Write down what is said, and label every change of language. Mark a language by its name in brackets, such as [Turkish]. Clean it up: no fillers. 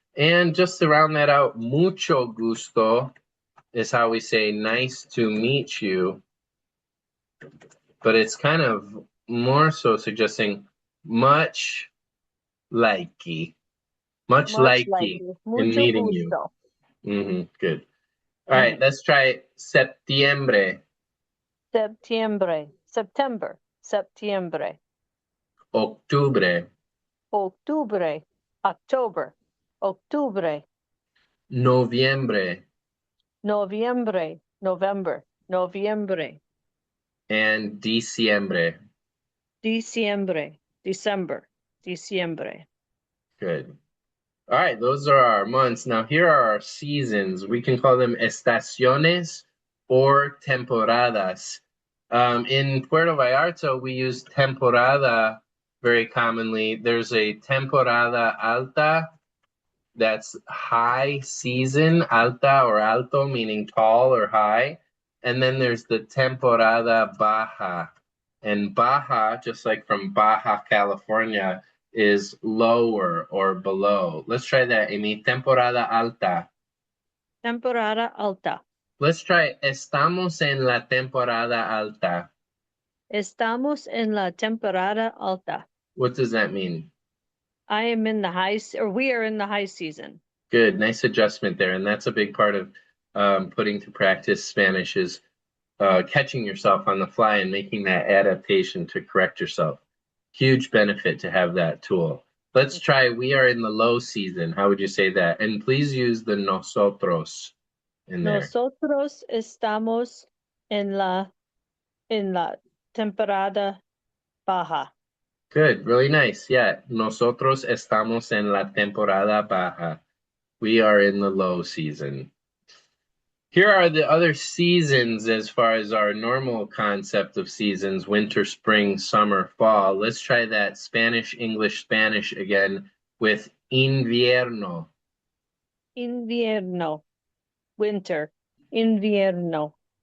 [English] And just to round that out, [Spanish] mucho gusto [English] is how we say nice to meet you. But it's kind of more so suggesting much likey. Much likey in meeting [Spanish] gusto. [English] you. Good. All right, let's try septiembre. [Spanish] Septiembre, September, septiembre. Octubre. Octubre, October, octubre. Noviembre. Noviembre, November, noviembre. And diciembre. Diciembre, December, diciembre. [English] Good. All right, those are our months. Now here are our seasons. We can call them estaciones or temporadas. In Puerto Vallarta, we use temporada very commonly. There's a [Spanish] temporada alta, [English] that's high season, alta or alto, meaning tall or high. And then there's the [Spanish] temporada baja. [English] And baja, just like from Baja, California, is lower or below. Let's try that, Amy. [Spanish] Temporada alta. Temporada alta. [English] Let's try [Spanish] estamos en la temporada alta. Estamos en la temporada alta. [English] What does that mean? I am in the we are in the high season. Good, nice adjustment there. And that's a big part of putting to practice Spanish is catching yourself on the fly and making that adaptation to correct yourself. Huge benefit to have that tool. Let's try, we are in the low season. How would you say that? And please use the nosotros in there. [Spanish] Nosotros estamos en la temporada baja. [English] Good, really nice. [Spanish] Yeah, nosotros estamos en la temporada baja. [English] We are in the low season. Here are the other seasons as far as our normal concept of seasons: winter, spring, summer, fall. Let's try that Spanish, English, Spanish again with invierno. [Spanish] Invierno, winter, invierno.